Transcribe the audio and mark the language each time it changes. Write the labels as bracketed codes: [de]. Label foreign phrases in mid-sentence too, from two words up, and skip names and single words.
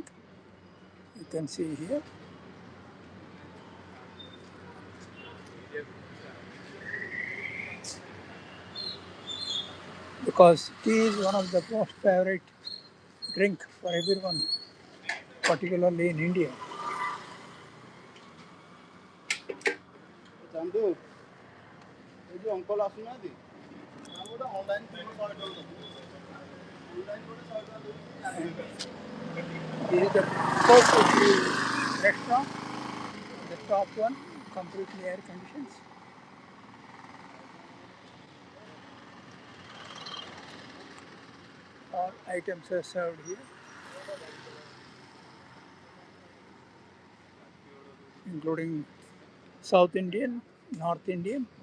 [en] You can see here. Because tea is one of the most favorite drink for everyone, particularly in India. [or] ଚାନ୍ଦୁ ଏ ଯୋଉ ଅଙ୍କଲ ଆସୁନାହାନ୍ତି ତାଙ୍କୁ ଗୋଟେ [en] online payment [or] କରିଦେଉଛନ୍ତି ଅନଲାଇନ୍ ଗୋଟେ 100 ଟଙ୍କା ଦେଉଛି। [en] This is the first of the restaurant, the top one, completely air conditions. All items are served here, including South Indian, North Indian.